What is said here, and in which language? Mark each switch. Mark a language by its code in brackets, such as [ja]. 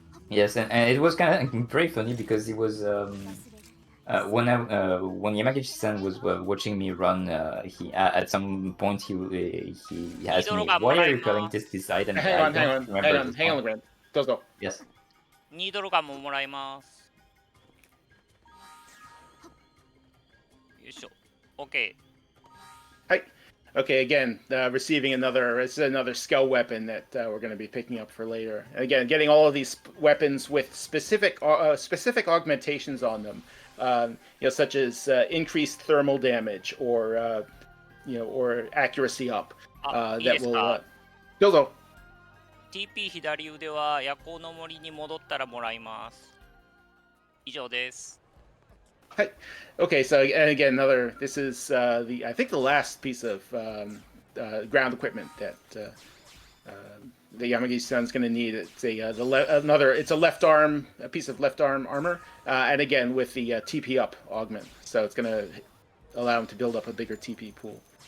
[en] Yes, and it was kind of very funny because it was when Yamagishi-san was watching me run, he at some point he asked me, why are you calling this item? Hang on, Legrand. Let's go. Yes. [ja] 2ドルガンももらいます。よいしょ。OK。はい。 [en] Okay, again, receiving another skill weapon that we're going to be picking up for later. And again, getting all of these weapons with specific augmentations on them, such as increased thermal damage or accuracy up. That will. [ja] どうぞ。 TP 左腕は夜行の森に戻ったらもらいます。以上です。 [en] Hi. Okay, so and again, this is I think the last piece of ground equipment that the Yamagishi-san's going to need. It's a piece of left arm armor, and again with the TP up augment, so it's going to allow him to build up a bigger TP pool.